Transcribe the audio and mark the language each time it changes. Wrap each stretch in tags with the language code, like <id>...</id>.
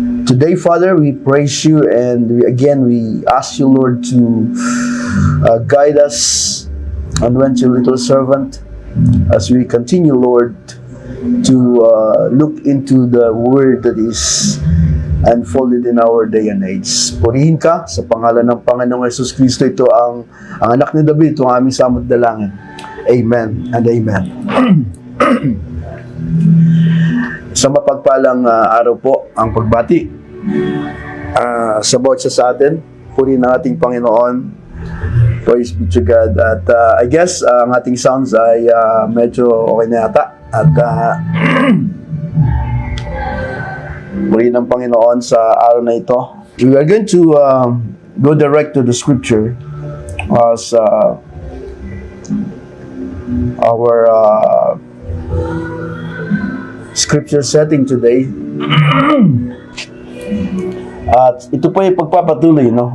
<en>Today, Father, we praise you, and we ask you, Lord, to guide us, anoint your little servant, as we continue, Lord, to look into the word that is unfolded in our day and age.</en> <tl>Purihin ka sa pangalan ng Panginoong Yesus Kristo. Ito ang anak ni David, ito ang aming samot dalangin.</tl> <en>Amen and amen.</en> <tl>Sa mapagpalang araw po ang pagbati sa bawat isa sa atin. Purihin ang ating Panginoon.</tl> <en>Praise be to God.</en> <tl>At I guess ang ating sounds ay medyo okay na yata. At muli ng Panginoon sa araw na ito.</tl> <en>We are going to go direct to the scripture as our scripture setting today.</en> <tl>At ito po ay pagpapatuloy, no?</tl>